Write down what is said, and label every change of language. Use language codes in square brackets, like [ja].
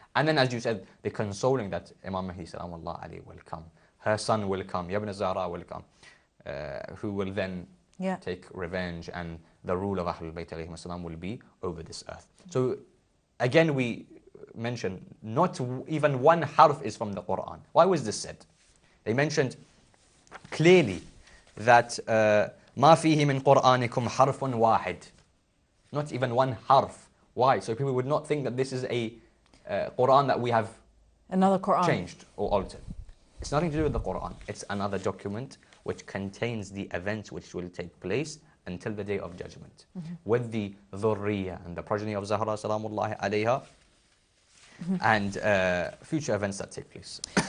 [en] And then, as you said, the consoling that Imam Mahdi salamullah alayhi will come, her son will come, Ibn Zahra will come, who will then take revenge, and the rule of Ahlulbayt alayhim as-salam will be over this earth. So again, we mentioned not even one harf is from the Quran. Why was this said? They mentioned clearly that [ar] ما فيه من قرآنكم حرف واحد. [en] Not even one harf. Why? So people would not think that this is a Quran that we have another Quran changed or altered. It's nothing to do with the Quran. It's another document which contains the events which will take place until the day of judgment, with the dhurriya and the progeny of Zahra salamullahi alayha, and future events that take place.